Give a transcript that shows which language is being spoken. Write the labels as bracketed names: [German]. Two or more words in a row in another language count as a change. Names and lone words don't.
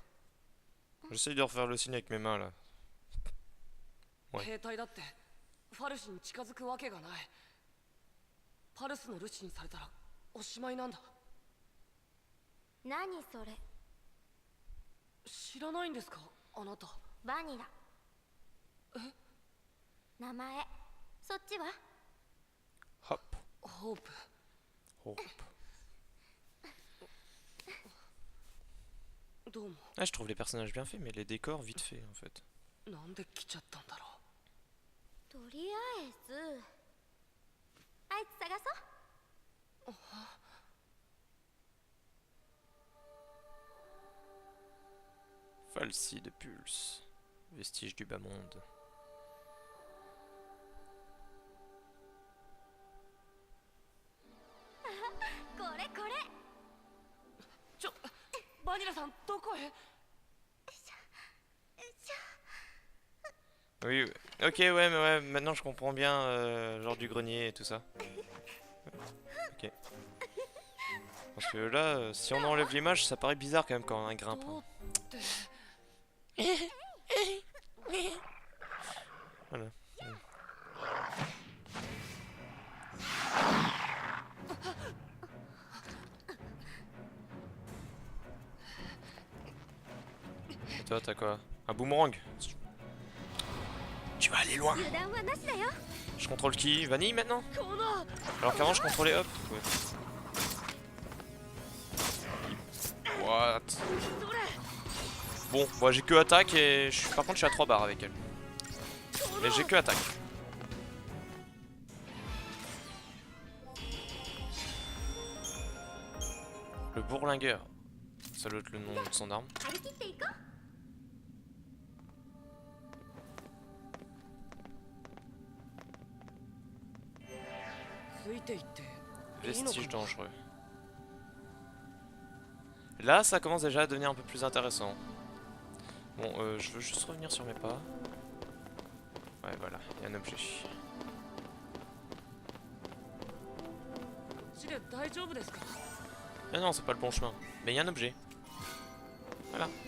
[French] J'essaye de refaire le signe avec mes mains là. Ouais. [Japanese] 兵隊だってファルシに近づくわけがない。パルスのルシにされたらおしまいなんだ。何それ？知らないんですかあなた。バニラ。名前。そっちは？ Hop. ホープ。 Hop. どうも。 [French] Ah, je trouve les personnages bien faits, mais les décors vite faits en fait. [Japanese] なんで来ちゃったんだろとりあえずあいつ探そう。 [French] Falsi de pulse. Vestige du bas monde. [Japanese] これこれ。バニラさんどこへ。 [French] Oui, ok, ouais, mais ouais, maintenant je comprends bien, genre du grenier et tout ça. Ok. Parce que là, si on enlève l'image, ça paraît bizarre quand même quand on grimpe. [Japanese] どう [French] Hein. [Japanese] って。 [French] Voilà. Et toi, t'as quoi? Un boomerang? Tu vas aller loin. [Japanese] 油断はなしだよ。 [French] Je contrôle qui? Vanille maintenant? [Japanese] この [French] Alors qu'avant je contrôlais Hop. Ouais. [English] What? [Japanese] それ [French] Bon, moi j'ai que attaque et par contre je suis à 3 barres avec elle. Mais j'ai que attaque. Le bourlingueur. Ça doit être le nom de son arme. [Japanese] 張り切っていこう。ついていっていいのか [French] Vestige [Japanese] な。 [French] dangereux. Là ça commence déjà à devenir un peu plus intéressant. Bon, je veux juste revenir sur mes pas. Ouais voilà, il y a un objet. [Japanese] こっちで大丈夫ですか。 [French] Ah non, c'est pas le bon chemin. Mais il y a un objet. Voilà.